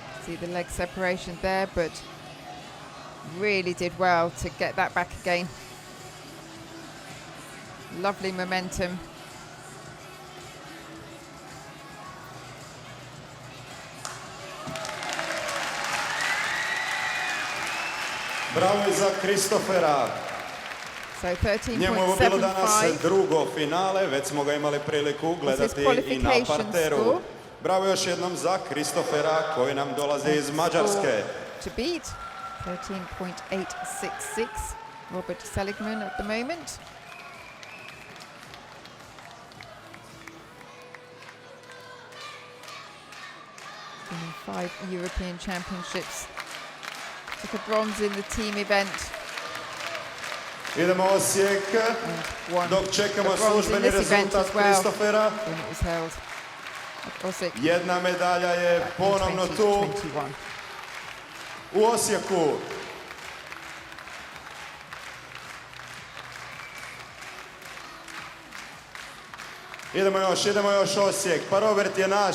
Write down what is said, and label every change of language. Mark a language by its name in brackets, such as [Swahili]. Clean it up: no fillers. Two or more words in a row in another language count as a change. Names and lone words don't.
[English] See the leg separation there, but really did well to get that back again. Lovely momentum. [Croatian] Bravo i za Kristofera. [English] So 13.75. [Croatian] Njemu je bilo danas drugo finale, već smo ga imali priliku gledati i na parteru. Bravo još jednom za Kristofera koji nam dolazi iz Mađarske. [English] To beat 13.866 Robert Seligman at the moment. In 5 European Championships. Took a bronze in the team event. [Croatian] Idemo Osijek, dok čekamo službeni rezultat Kristofera. Jedna medalja je ponovno tu u Osijeku. Idemo još Osijek, pa Robert je naš.